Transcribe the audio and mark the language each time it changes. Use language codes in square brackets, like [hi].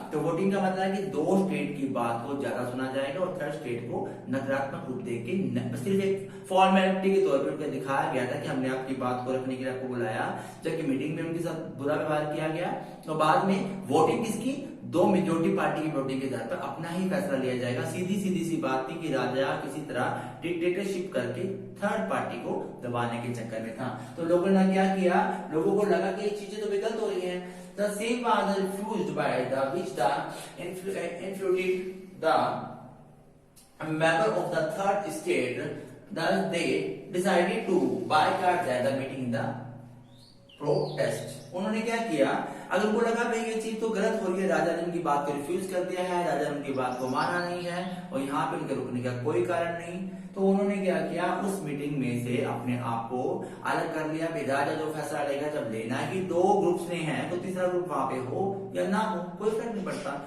[hi] तो वोटिंग का मतलब है कि दो स्टेट की बात को ज्यादा सुना जाएगा और थर्ड स्टेट को नकारात्मक रूप देके सिर्फ एक फॉर्मेलिटी के तौर पर दिखाया गया था कि हमने आपकी बात को रखने के लिए आपको बुलाया, जबकि मीटिंग में उनके साथ बुरा व्यवहार किया गया। तो बाद में वोटिंग किसकी, दो मेजोरिटी पार्टी की वोटिंग के आधार पर अपना ही फैसला लिया जाएगा। सीधी सीधी सी बात थी कि राजा किसी तरह डिक्टेटरशिप करके थर्ड पार्टी को दबाने के चक्कर में था। तो लोगों ने क्या किया, लोगों को लगा कि ये चीजें तो गलत हो रही है। [en] The same was refused by which the influenced the member of the third state. Thus they decided to boycott the meeting in the protest. [hi] उन्होंने क्या किया, अगर उनको लगा भाई ये चीज तो गलत हो रही है, राजा ने उनकी बात को रिफ्यूज कर दिया है, राजा ने उनकी बात को माना नहीं है और यहाँ पे उनके रुकने का कोई कारण नहीं, तो उन्होंने क्या किया, उस मीटिंग में से अपने आप को अलग कर लिया। भाई राजा जो फैसला लेगा, जब लेना ही दो ग्रुप्स ने हैं तो तीसरा ग्रुप वहां पे हो या ना हो कोई फर्क नहीं पड़ता।